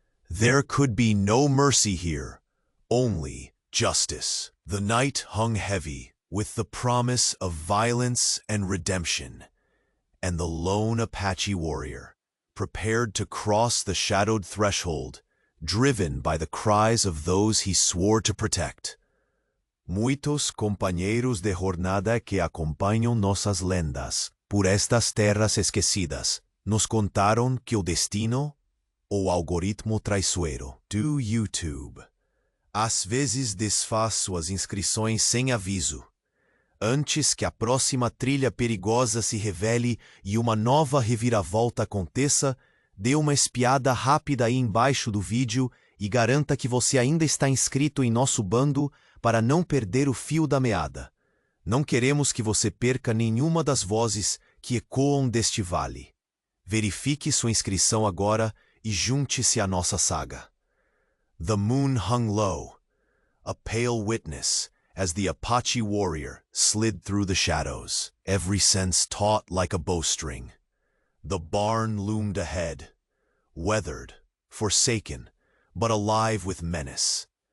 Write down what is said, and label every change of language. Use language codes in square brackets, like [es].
[en] There could be no mercy here, only justice. The night hung heavy with the promise of violence and redemption, and the lone Apache warrior, prepared to cross the shadowed threshold, driven by the cries of those he swore to protect. [pt] Muitos companheiros de jornada que acompañam nossas lendas por estas terras esquecidas nos contaram que o destino, o algoritmo traiçoeiro do YouTube, às vezes desfaz suas inscrições sem aviso, antes que a próxima trilha perigosa se revele e uma nova reviravolta aconteça. Dê uma espiada rápida aí embaixo do vídeo e garanta que você ainda está inscrito em nosso bando para não perder o fio da meada. Não queremos que você perca nenhuma das vozes que ecoam deste vale. Verifique sua inscrição agora e junte-se à nossa saga. [en] The moon hung low, a pale witness, as the Apache warrior slid through the shadows, every sense taut like a bowstring. The barn loomed ahead, weathered, forsaken, but alive with menace.